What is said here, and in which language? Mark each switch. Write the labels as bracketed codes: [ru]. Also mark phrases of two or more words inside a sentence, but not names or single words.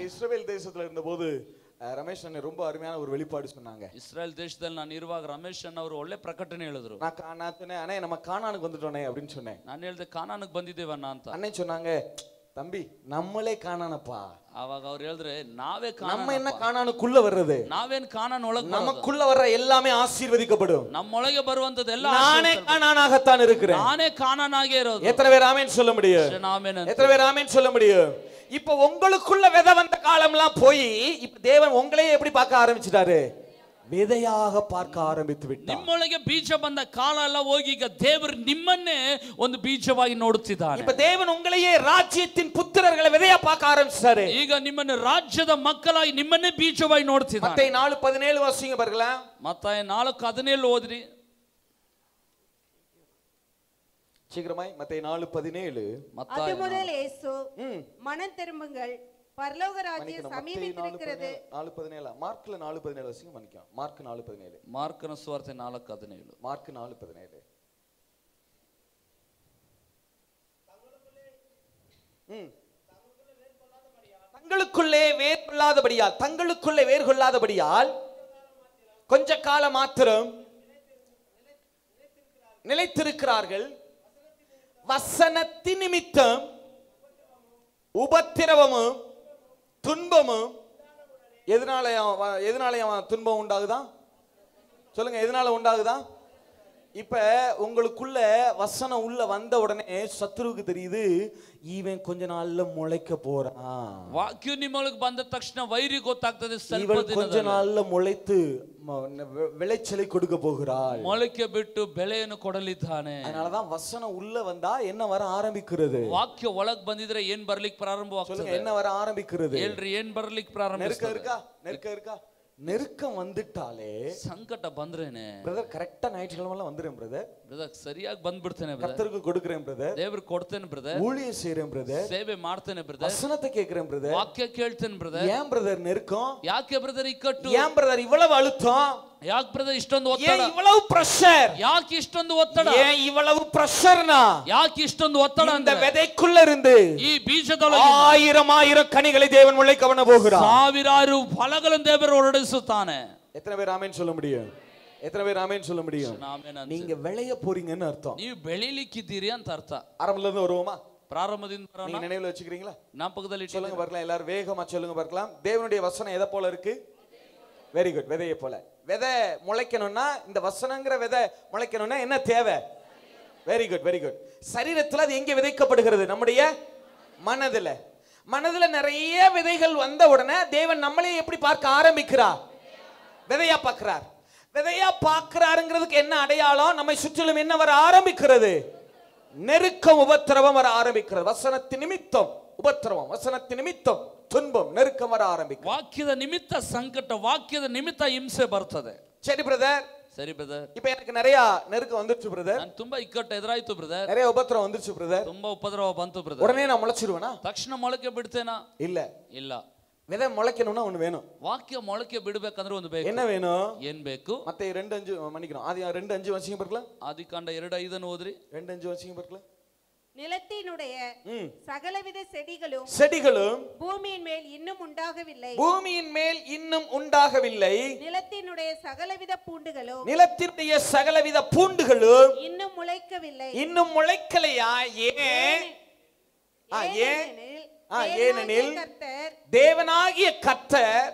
[ta] இஸ்ரவேல் தேசத்துல இருந்தபோது ரமேஷ் அண்ணன் ரொம்ப அருமையான ஒரு வெளிப்பாடு சொன்னாங்க. [kn] ಇಸ್ರಾಯೇಲ್ ದೇಶದಲ್ಲಿ ನಾನು ಇರುವಾಗ ರಮೇಶ್ ಅಣ್ಣ ಅವರು ಒಳ್ಳೆ ಪ್ರಕಟಣೆ ಹೇಳಿದ್ರು. [ta] நான் சொன்னேன், அண்ணே நம்ம கானானுக்கு வந்துட்டோனே அப்படின்னு சொன்னேன். [kn] ನಾನು ಹೇಳಿದೆ ಕಾನಾನಕ್ಕೆ ಬಂದಿದ್ದೇವಣ್ಣ ಅಂತ. [ta] அண்ணன் சொன்னாங்க, தம்பி நம்மளே கானானப்பா. [kn] ಅವಾಗ ಅವ್ರು ಹೇಳಿದ್ರೆ, ನಾವೇ [ta] நம்ம என்ன கானானுக்குள்ள வர்றது? [kn] ನಾವೇನ್ ಕಾನಾನ್ ಒಳಗೆ [ta] நமக்குள்ள வர்ற எல்லாமே ஆசீர்வதிக்கப்படும். [kn] ನಮ್ಮೊಳಗೆ ಬರುವಂತದೆಲ್ಲ [ta] நானே கானானாகத்தான் இருக்கிறேன். [kn] ನಾನೇ ಕಾನಾನಾಗೇ ಇರೋದು. [ta] எத்தனை பேர் ஆமென் சொல்ல முடியும்? எத்தனை பேர் ஆமென் சொல்ல முடியும்? இப்ப உங்களுக்குள்ள விதை வந்த காலம்லாம் போய் இப்ப தேவன் உங்களையே எப்படி பார்க்க ஆரம்பிச்சிட்டாரு? விதையாக பார்க்க ஆரம்பித்து விட்டார். [kn] ನಿಮ್ಮೊಳಗೆ ಬೀಜ ಬಂದ ಕಾಲ ಎಲ್ಲ ಹೋಗಿ ಈಗ ದೇವರು ನಿಮ್ಮನ್ನೇ ಒಂದು ಬೀಜವಾಗಿ ನೋಡುತ್ತಿದ್ದಾನೆ. [ta] இப்ப தேவன் உங்களையே ராஜ்யத்தின் புத்திரர்களை விதையா பார்க்க ஆரம்பிச்சாரு. [kn] ಈಗ ನಿಮ್ಮನ್ನು ರಾಜ್ಯದ ಮಕ್ಕಳಾಗಿ ನಿಮ್ಮನ್ನೇ ಬೀಜವಾಗಿ ನೋಡುತ್ತಿದ್ದಾನೆ. [ta] மத்தேயு 4:17 வாசிங்க பாருங்களா. [kn] ಮತ್ತಾಯ 4:17 ಓದ್ರಿ. [ta] சீக்கிரமாய் மத்தேயு 4:17. அது முதல் இயேசு மனம் திரும்புங்கள், பரலோக ராஜ்யம் சமீபித்திருக்கிறது. 4:17. மார்க்ல 4:17 வாசிங்க. மன்னிக்கும், மார்க் 4:17. [kn] ಮಾರ್ಕನ ಸುವಾರ್ತೆ 4:17. [ta] மார்க் 4:17. தங்களுக்குள்ளே வேர் கொள்ளாதபடியால் கொஞ்ச காலம் மாத்திரம் நிலைத்திருக்கிறார்கள். வசனத்தின் நிமித்தம் உபத்திரவமும் துன்பமும். எதனால துன்பம் உண்டாகுதா? சொல்லுங்க, எதனால உண்டாகுதா? இப்ப உங்களுக்குள்ள வசனம் உள்ள வந்த உடனே சத்துருவுக்கு தெரியுது, இவன் கொஞ்ச நாள்ல முளைக்க போறான். [kn] ವಾಕ್ಯ ನಿಮ್ಮೊಳಗೆ ಬಂದ ತಕ್ಷಣ ವೈರಿ ಗೊತ್ತಾಗ್ತದೆ. ಸ್ವಲ್ಪ [ta] இவன் கொஞ்ச நாள்ல முளைத்து விளைச்சலை கொடுக்க போகிறாள். [kn] ಮೊಳಕೆ ಬಿಟ್ಟು ಬೆಳೆಯನ್ನು ಕೊಡಲಿದ್ದಾನೆ. [ta] அதனாலதான் வசனம் உள்ள வந்தா என்ன வர ஆரம்பிக்கிறது? [kn] ವಾಕ್ಯ ಒಳಗ್ ಬಂದಿದ್ರೆ ಏನ್ ಬರ್ಲಿಕ್ಕೆ ಪ್ರಾರಂಭವಾಗ್ತದೆ? [ta] என்ன வர ஆரம்பிக்கிறது? [kn] ಹೇಳ್ರಿ, ಏನ್ ಬರ್ಲಿಕ್ಕೆ ಪ್ರಾರಂಭಿಸ್ತದೆ? [ta] நெருக்கம் இருக்கா? நெருக்கம் வந்துட்டாலே, [kn] ಸಂಕಟ ಬಂದ್ರೇನೆ [ta] பிரதர் கரெக்ட்டா ஞாயிற்றுக்கிழமைலாம் வந்துறேன் பிரதர். [kn] ಬ್ರದರ್ ಸರಿಯಾಗಿ ಬಂದ್ಬಿಡ್ತೇನೆ ಬ್ರದರ್. [ta] கர்த்தருக்கு கொடுக்கிறேன் பிரதர். [kn] ದೇವ್ರಿಗೆ ಕೊಡ್ತೇನೆ ಬ್ರದರ್. [ta] ஊழியம் செய்றேன் பிரதர். [kn] ಸೇವೆ ಮಾಡ್ತೇನೆ ಬ್ರದರ್. [ta] வசனத்தை கேக்குறேன் பிரதர். [kn] ವಾಕ್ಯ ಕೇಳ್ತೇನೆ ಬ್ರದರ್. [ta] ஏன் பிரதர் நெருக்கம்? [kn] ಯಾಕೆ ಬ್ರದರ್ ಇಕ್ಕಟ್ಟು? [ta] ஏன் பிரதர் இவ்வளவு அழுத்தம்? [kn] ಯಾಕೆ ಬ್ರದರ್ ಇಷ್ಟೊಂದು ಒತ್ತಡ? [ta] ஏன் இவ்வளவு பிரஷர்? [kn] ಯಾಕೆ ಇಷ್ಟೊಂದು ಒತ್ತಡ? [ta] ஏன் இவ்வளவு பிரஷர்னா? [kn] ಯಾಕೆ ಇಷ್ಟೊಂದು ಒತ್ತಡ? [ta] இந்த விதைக்குள்ள இருந்து [kn] ಈ ಬೀಜದೊಳಗೆ [ta] ஆயிரம் கனிகளை தேவன் முளைக்க பண்ண போகிறார். [kn] ಸಾವಿರಾರು ಫಲಗಳನ್ನು ದೇವರು ಹೊರಡಿಸುತ್ತಾನೆ. [ta] எத்தனை பேர் ஆமென் சொல்ல முடியும்? எத்தனை பேர் ஆமென் சொல்ல முடியும்? நீங்க விளைய போறீங்கன்னு அர்த்தம். [kn] ನೀವು ಬೆಳಿಲಿಕ್ಕಿದ್ದೀರಿ ಅಂತ ಅರ್ಥ. [ta] ஆரம்பத்துல இருந்து வருவோமா? [kn] ಪ್ರಾರಂಭದಿಂದ ಬರೋಣ. [ta] நீங்க நினைவுல வச்சுக்கிறீங்களா? [kn] ஞாபகದಲ್ಲಿ [ta] சொல்லுங்க பார்க்கலாம், எல்லாரும் வேகமா சொல்லுங்க பார்க்கலாம். தேவனுடைய வசனம் எதை போல இருக்கு? [en] very good, [ta] விதையை போல. விதை முளைக்கணும்னா, இந்த வசனங்கிற விதை முளைக்கணும்னா என்ன தேவை? [en] very good, very good. [ta] சரீரத்துல அது எங்க விதைக்கப்படுகிறது? நம்முடைய மனதுல. மனதுல நிறைய விதைகள் வந்த உடனே தேவன் நம்மளே எப்படி பார்க்க ஆரம்பிக்கிறார்? விதையா பார்க்கிறார். விதையா பார்க்கிறாருங்கிறதுக்கு என்ன அடையாளம்? நம்மை சுற்றிலும் என்ன வர ஆரம்பிக்கிறது? நெருக்கம், உபத்திரவம் வர ஆரம்பிக்கிறது. வசனத்தின் நிமித்தம் உபத்திரவம், வசனத்தின் நிமித்தம் துன்பம், நெருக்கம் வர ஆரம்பிக்கும். [kn] ವಾಕ್ಯದ ನಿಮಿತ್ತ ಸಂಕಟ, ವಾಕ್ಯದ ನಿಮಿತ್ತ ಹಿಂಸೆ ಬರ್ತದೆ. [ta] சரி பிரதர். [kn] ಸರಿ ಬ್ರದರ್. [ta] இப்ப எனக்கு நிறைய நெருக்கம் வந்துருச்சு பிரதர். [kn] ನಾನು ತುಂಬಾ ಇಕ್ಕಟ್ಟು ಎದುರಾಯ್ತು ಬ್ರದರ್. [ta] நிறைய உபத்திரவம் வந்துருச்சு பிரதர். [kn] ತುಂಬಾ ಉಪದ್ರವ ಬಂತು ಬ್ರದರ್. [ta] உடனே நான் முளைச்சிடுவேனா? [kn] ತಕ್ಷಣ ಮೊಳಕೆ ಬಿಡ್ತೇನಾ? [ta] இல்ல [kn] ಇಲ್ಲ. [ta] விதை முளைக்கணும்னா ஒண்ணு வேணும். [kn] ವಾಕ್ಯ ಮೊಳಕೆ ಬಿಡಬೇಕಂದ್ರೆ ಒಂದು ಬೇಕು. [ta] என்ன வேணும்? [kn] ಏನ್ ಬೇಕು? [ta] மத்தேயு 2:5 மன்னிக்கணும். ஆதி 2:5 வாசிங்க பார்க்கலாம். [kn] ಆದಿಕಾಂಡ 2:5 ಓದ್ರಿ. [ta] 2:5 வாசிங்க பார்க்கலாம். நிலத்தினுடைய சகலவித செடிகளும் பூமியின் மேல் இன்னும் உண்டாகவில்லை. பூமியின் மேல் இன்னும் உண்டாகவில்லை. நிலத்தினுடைய சகலவித பூண்டுகளும் இன்னும் முளைக்கவில்லை. இன்னும் முளைக்கலையா? ஏனெனில் தேவனாகிய கர்த்தர்